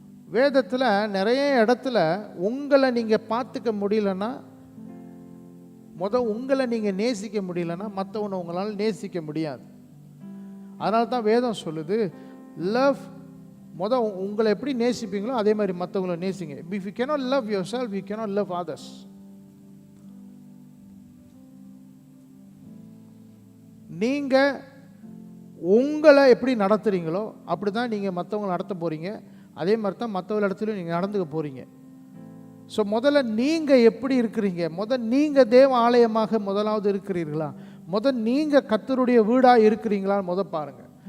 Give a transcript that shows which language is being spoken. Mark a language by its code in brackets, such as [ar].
[ta] வேதத்தில் நிறைய இடத்துல உங்களை நீங்கள் பார்த்துக்க முடியலன்னா, உங்களை நீங்கள் நேசிக்க முடியலன்னா மற்றவனை உங்களால் நேசிக்க முடியாது. அதனால தான் வேதம் சொல்லுது, லவ். உங்களை எப்படி நேசிப்பீங்களோ அதே மாதிரி மற்றவங்களை நேசிங்க. [en] If you cannot love yourself, you cannot love others. [ta] நீங்கள் உங்களை எப்படி நடத்துறீங்களோ அப்படி தான் நீங்கள் மற்றவங்களை நடத்த போகிறீங்க. அதே மாதிரி தான் மற்றவங்க இடத்துலையும் நீங்கள் நடந்துக்க போகிறீங்க. ஸோ முதல்ல நீங்கள் எப்படி இருக்கிறீங்க? நீங்கள் தேவ ஆலயமாக முதலாவது இருக்கிறீர்களா? நீங்கள் கர்த்தருடைய வீடாக இருக்கிறீங்களான்னு பாருங்கள்.